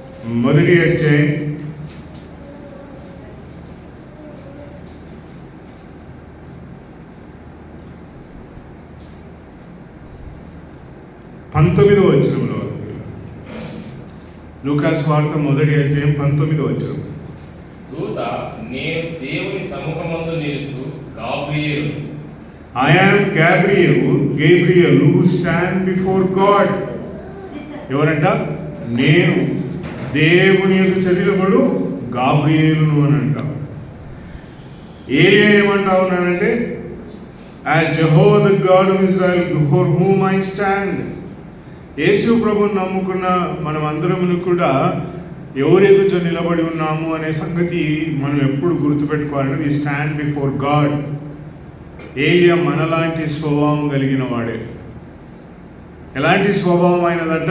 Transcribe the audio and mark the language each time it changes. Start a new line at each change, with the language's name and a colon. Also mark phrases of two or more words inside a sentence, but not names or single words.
Telugu: మొదటి అధ్యాయం 19వ వచనంలో, లూకాసు వార్త మొదటి అధ్యాయం 19వ వచనం. దూత, నేను దేవుని సముఖమందు నిలుచు గాబ్రియేలు.
English: I am Gabriel who stand before God.
Telugu: ఎవరంట? నేను దేవుని ఎదుట నిలబడు గాబ్రియేలును అని అంటావు. ఏలియా ఏమంటా ఉన్నాడంటే,
English: as Jehovah the God of Israel before whom I stand.
Telugu: యేసు ప్రభువుని నమ్ముకున్న మనం అందరము కూడా ఎవరి ఎదుట నిలబడి ఉన్నాము అనే సంగతి మనం ఎప్పుడు గుర్తుపెట్టుకోవాలంటే,
English: we stand before God.
Telugu: ఏలియా మనలాంటి స్వభావం కలిగిన వాడే. ఎలాంటి స్వభావం అయినదంట?